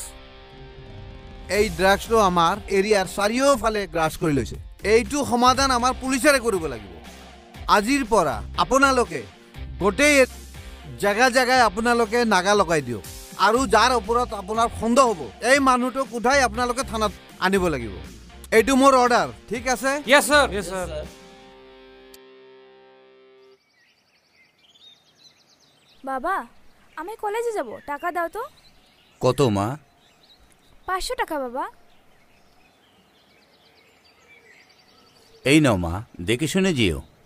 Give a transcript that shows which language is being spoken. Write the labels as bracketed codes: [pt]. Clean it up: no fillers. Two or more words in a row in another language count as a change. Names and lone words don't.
[as] এই ড্ৰাগছটো আমাৰ এৰিয়াৰ চাৰিওফালে গ্ৰাস কৰি লৈছে। এইটো সমাধান আমাৰ পুলিচেৰে কৰিব লাগিব। আজিৰ পৰা আপোনালোকে গোটেই জেগা জেগাই আপোনালোকে নাগা লগাই দিয়ক, আৰু যাৰ ওপৰত আপোনাৰ সন্দেহ হ'ব এই মানুহটোক উঠাই আপোনালোকে থানাত আনিব লাগিব। এইটো মোৰ অৰ্ডাৰ, ঠিক আছে? [en] Yes sir. Yes sir. [bn] বাবা আমি কলেজে যাব, টাকা দাও তো। কত মা? 500 টাকা বাবা। এই নাও মা, দেখে শুনে যেও।